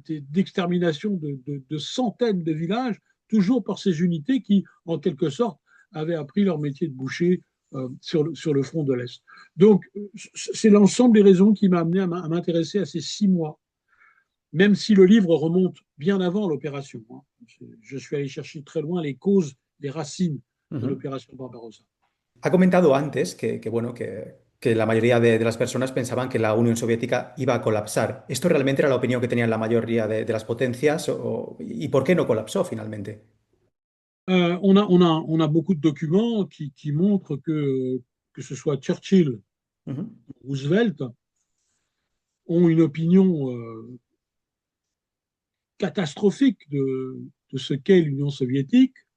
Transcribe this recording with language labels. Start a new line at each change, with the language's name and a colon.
French: d'extermination de centaines de villages, toujours par ces unités qui, en quelque sorte, avaient appris leur métier de boucher sur le front de l'Est. Donc, c'est l'ensemble des raisons qui m'a amené à m'intéresser à ces 6 mois, même si le livre remonte bien avant l'opération. Hein. Je suis allé chercher très loin les causes, les racines de Ujú. l'opération Barbarossa.
Spanish: Ha comentado antes bueno, que la mayoría de las personas pensaban que la Unión Soviética iba a colapsar. ¿Esto realmente era la opinión que tenían la mayoría de las potencias? ¿Y por qué no colapsó finalmente?
French: On a beaucoup de documents qui montrent que ce soit Churchill Ujú, ou Roosevelt ont une opinion catastrophique de ce qu'est l'Union soviétique,